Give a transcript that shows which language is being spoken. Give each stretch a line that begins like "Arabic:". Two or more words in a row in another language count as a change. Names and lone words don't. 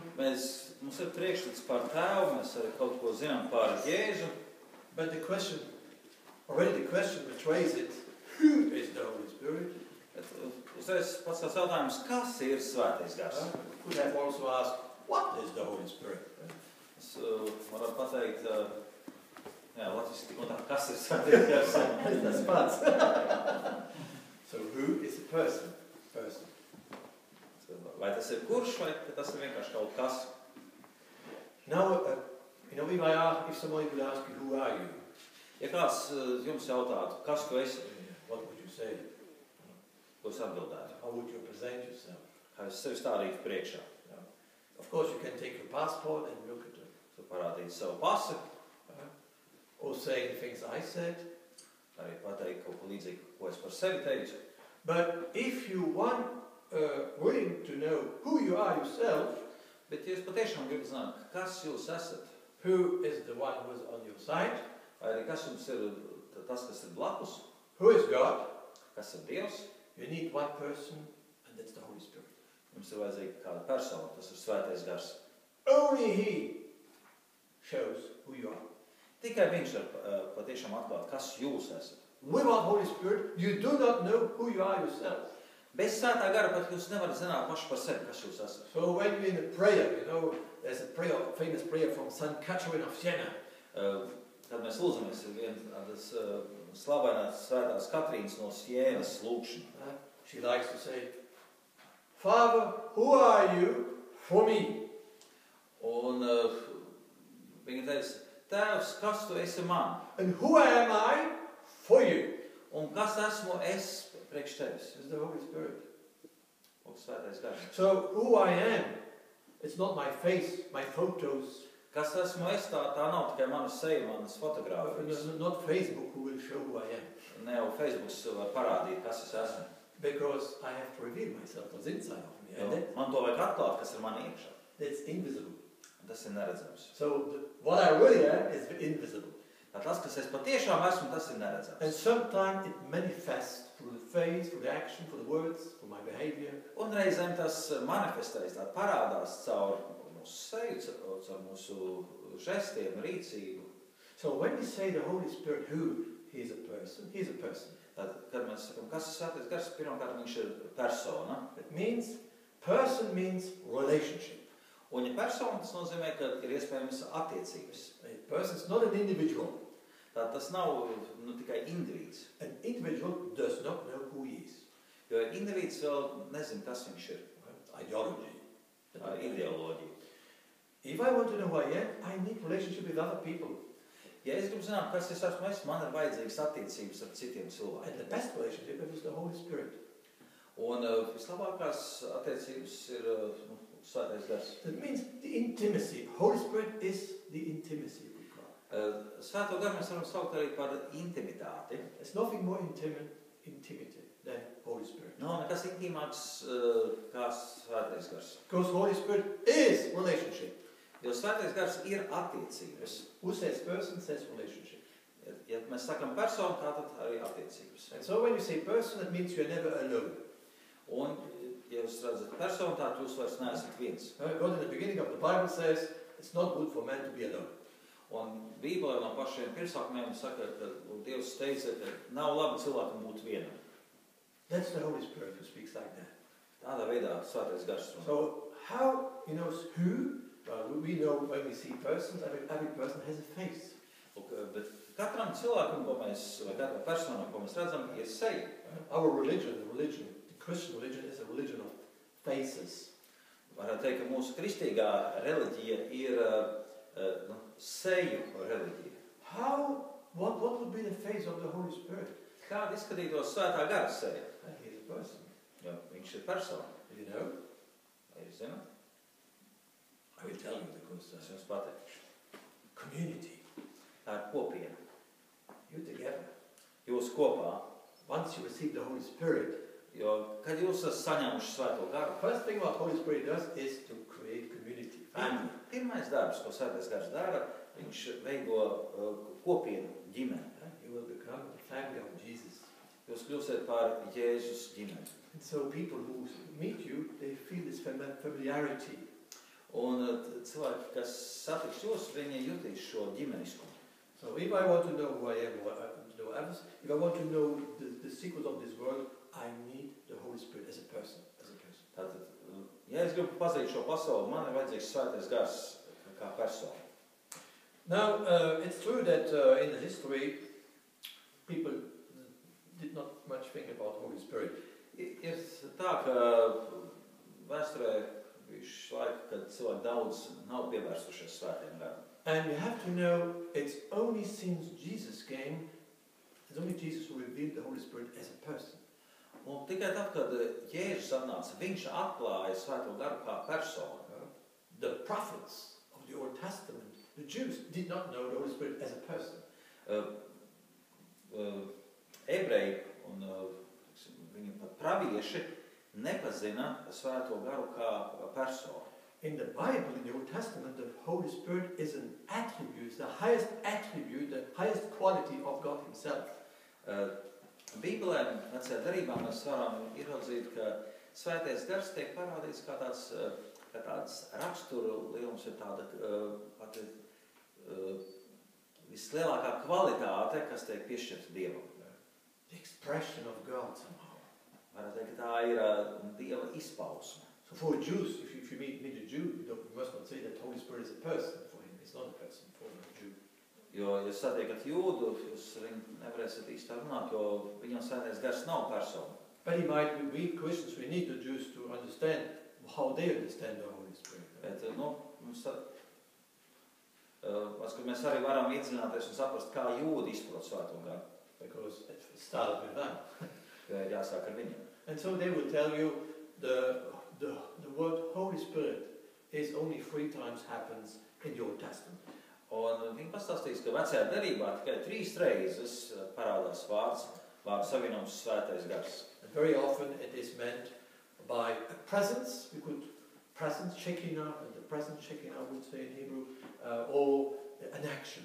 Latvian: Mums ir priekšstats par Tēvu, mēs arī kaut ko zinām par Jēzu.
English: But the question betrays it. Who is the Holy Spirit?
Latvian: Uzreiz pats tās jautājums, kas ir Svētais Gars?
English: Could have also asked, what is the Holy Spirit?
Latvian: Es varu pateikt, latviski tik un tā, kas ir Svētais Gars? Tas pats.
English: So who is a person?
Latvian: Vai tas ir kurš, vai tas ir vienkārši kaut kas?
English: Now, if somebody would ask you, who are you?
Latvian: Ja kāds jums jautātu, kas tu esi?
English: What would you say?
Latvian: Ko es atbildētu?
English: How would you present yourself?
Latvian: Kā es sevi stādītu priekšā?
English: Of course, you can take your passport and look at it.
Latvian: Tu parādītu savu pasi.
English: Or saying things I said.
Latvian: Arī pateikt kaut ko līdzīgu, ko es par sevi teicu.
English: But if you want willing to know who you are yourself,
Latvian: bet ja jūs patiešām gribat zināt, kas jūs esat,
English: who is the one who is on your side,
Latvian: vai arī kas jums ir tas, kas ir blakus,
English: who is God,
Latvian: kas ir Dievs,
English: you need one person, and that's the Holy Spirit.
Latvian: Jums ir vajadzīga kāda persona, tas ir Svētais Gars.
English: Only He shows who you are.
Latvian: Tikai viņš var patiešām atklāt, kas jūs esat.
English: Without Holy Spirit, you do not know who you are yourself.
Latvian: Bez Svētā Gara pat jūs nevarat zināt paši par sevi, kas jūs esat.
English: So when you're in a prayer, there's a famous prayer from St. Catherine of Siena.
Latvian: Kad mēs lūdzamies, ir viens slavenās Svētās Katrīnas no Sienas lūgšana.
English: She likes to say, Father, who are you for me?
Latvian: Un viņa teica, Tēvs, kas tu esi man?
English: And who am I for you?
Latvian: Un kas esmu es priekš tevis?
English: It's the Holy Spirit.
Latvian: Svētais Gars.
English: So who I am, it's not my face, my photos.
Latvian: Kas esmu es, tā nav tikai mana seja, manas fotogrāfijas.
English: Not Facebook who will show who I am.
Latvian: Ne jau Facebooks var parādīt, kas es esmu.
English: Because I have to reveal myself, what's inside of me. And
Latvian: man to vajag atklāt, kas ir mani iekšā.
English: It's invisible.
Latvian: Tas ir neredzams.
English: So what I really am is invisible.
Latvian: Tas, kas es patiešām esmu, tas ir neredzams.
English: And sometimes it manifests through the face, through the action, through the words, through my behavior.
Latvian: Un reizēm tas manifestējas, tā parādās caur mūsu seju, caur mūsu žestiem, rīcību.
English: So when we say the Holy Spirit, who? He is a person. He is a person.
Latvian: Tad, kad mēs sakam, kas ir Svētais Gars, pirmkārt viņš ir persona.
English: Person means relationship.
Latvian: Un ja persona, tas nozīmē, ka ir iespējams attiecības.
English: A person is not an individual.
Latvian: Tā tas nav tikai individs.
English: An individual does not know who he is.
Latvian: Jo individs vēl nezin, kas viņš ir.
English: Ideology.
Latvian: Ideoloģija.
English: If I want to know who I am, I need relationship with other people.
Latvian: Ja es gribu zināt, kas es esmu, man ir vajadzīgas attiecības ar citiem cilvēkiem.
English: And the best relationship is the Holy Spirit.
Latvian: Un vislabākās attiecības ir Svētais Gars.
English: That means the intimacy. Holy Spirit is the intimacy with God.
Latvian: Svēto Garu mēs varam saukt arī par intimitāti.
English: There's nothing more intimate than Holy Spirit.
Latvian: Nav nekas intīmāks kā Svētais Gars.
English: Because Holy Spirit is relationship.
Latvian: Jo Svētais Gars ir attiecības.
English: Who says person says relationship.
Latvian: Ja mēs sakam personu, tātad arī attiecības.
English: And so when you say person, that means you're never alone.
Latvian: Un, ja jūs redzat personu, tā jūs vairs neesat viens.
English: God in the beginning of the Bible says, it's not good for man to be alone.
Latvian: Un Bībelē no pašiem pirmsākumiem saka, ka Dievs teica, ka nav labi cilvēkam būt vienam.
English: That's the Holy Spirit who speaks like that.
Latvian: Tādā veidā Svētais Gars runā.
English: So how, who? Well, we know when we see persons, every person has a face.
Latvian: Bet katram cilvēkam, vai katram personam, ko mēs redzam, ir seja.
English: Our religion, the Christian religion is a religion of faces.
Latvian: Varētu teikt, ka mūsu kristīgā reliģija ir seju reliģija.
English: What would be the face of the Holy Spirit?
Latvian: Kāda izskatītos Svētā Gara seja?
English: He is a person.
Latvian: Jo viņš ir persona.
English: You know?
Latvian: Vai jūs zināt?
English: I will tell you because
Latvian: es jums pateikšu.
English: Community.
Latvian: Tā ir kopiena.
English: You together.
Latvian: Jūs kopā.
English: Once you receive the Holy Spirit.
Latvian: Jo, kad jūs esat saņēmuši Svēto Garu.
English: First thing what Holy Spirit does is to create community. Family.
Latvian: Pirmais darbs, ko Svētais Gars dara, viņš veido kopienu, ģimeni.
English: You will become the family of Jesus.
Latvian: Jūs kļūsiet par Jēzus ģimeni.
English: And so people who meet you, they feel this familiarity.
Latvian: Un cilvēki, kas satiks jūs, viņi jutīs šo ģimeniskumu.
English: So if I want to know who I am, if I want to know the secrets of this world, I need the Holy Spirit as a person.
Latvian: Tātad, ja es gribu pazīt šo pasauli, man ir vajadzīgs Svētais Gars kā persona.
English: Now, it's true that in the history, people did not much think about the Holy Spirit.
Latvian: Ir tā, ka vēsturē bijuši laiki, kad cilvēki daudz nav pievērsušies Svētajam Garam.
English: And you have to know, it's only since Jesus came, it's only Jesus who revealed the Holy Spirit as a person.
Latvian: Un tikai tad, kad Jēzus atnāca, viņš atklāja Svēto Garu kā personu.
English: The prophets of the Old Testament, the Jews, did not know the Holy Spirit as a person.
Latvian: Ebreji un viņi pat pravieši nepazina Svēto Garu kā personu.
English: In the Bible, in the Old Testament, the Holy Spirit is an attribute, the highest attribute, the highest quality of God Himself.
Latvian: Bībelē, vecajā darībā, mēs varam ieraudzīt, ka Svētais Gars tiek parādīts kā tāds raksturu lielums, ir tāda pati vislielākā kvalitāte, kas tiek piešķirta Dievam.
English: The expression of God somehow.
Latvian: Varētu teikt, ka tā ir Dieva izpausme.
English: So for Jews, if you meet a Jew, you must not say that the Holy Spirit is a person for him. It's not a person for a Jew.
Latvian: Jo, ja satiekat jūdu, jūs nevarēsiet īsti runāt, jo viņam Svētais Gars nav persona.
English: But we Christians, we need the Jews to understand how they understand the Holy Spirit.
Latvian: Bet, mēs arī varam iedziļināties un saprast, kā jūdi izprot Svēto Garu.
English: Because it started with them.
Latvian: Jāsāk ar viņiem.
English: And so they will tell you the word Holy Spirit is only 3 times happens in the Old Testament.
Latvian: Un viņi pastāstīs, ka vecajā derībā tikai 3 reizes parādās vārds savienojums Svētais Gars.
English: And very often it is meant by a presence, presence, Shekinah, and the presence, Shekinah I would say in Hebrew, or an action.